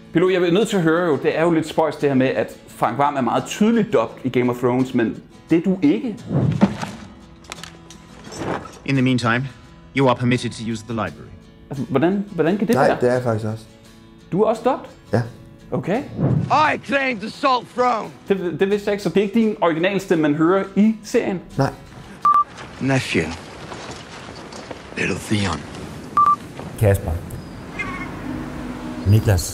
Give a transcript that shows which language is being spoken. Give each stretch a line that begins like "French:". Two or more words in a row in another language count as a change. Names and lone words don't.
Danish: Pilo, jeg er nødt til at høre jo, det er jo lidt spøjst det her med, at Frank Hvam er meget tydeligt dubbed i Game of Thrones, men det er du ikke.
English: In the meantime, you are permitted to use the library.
Danish: Altså, hvordan kan det være? Nej, det er jeg faktisk også. Du er også dubbed? Ja. Okay.
English: I claim the Salt Throne.
Danish: Det vidste jeg ikke, så det er ikke din originalstemme, man hører i serien? Nej.
English: Nephew. Little Theon. Kasper. Niklas.